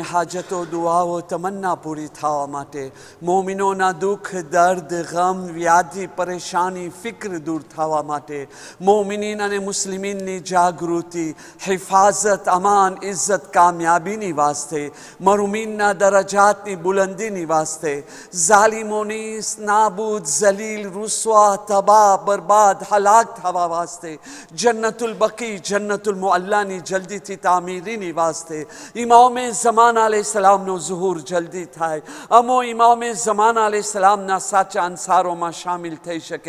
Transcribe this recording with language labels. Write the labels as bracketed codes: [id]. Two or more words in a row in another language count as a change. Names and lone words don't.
[gu] હાજતો દુઆઓ તમન્ના પૂરી થાવા માટે, મોમિનો દુખ દર્દ ગમ વ્યાધિ પરેશાની ફિક્ર દૂર થાવા માટે, મોમિનીન અને મુસ્લિમીન ની જાગૃતિ હિફાજત અમાન ઇજ્જત કામયાબી ની વાસ્તે, મરૂમીન ના દરજાત ની બુલંદી ની વાસ્તે, જાલિમોની નાબૂદ જલીલ રુસવા તબાહ બર્બાદ હલાક થાવા વાસ્તે, જન્નતુલ બકી જન્નતુલ મુઅલ્લા ની જલ્દી થી તામીરી ની વાસ્તે, ઇમામ ઝમાન અલૈહિસ્સલામ નો ઝુહૂર જલ્દી થાય, અમો ઇમામ ઝમાન અલૈહિસ્સલામ ના સાચા અંસારો મેં શામિલ થઈ શકે।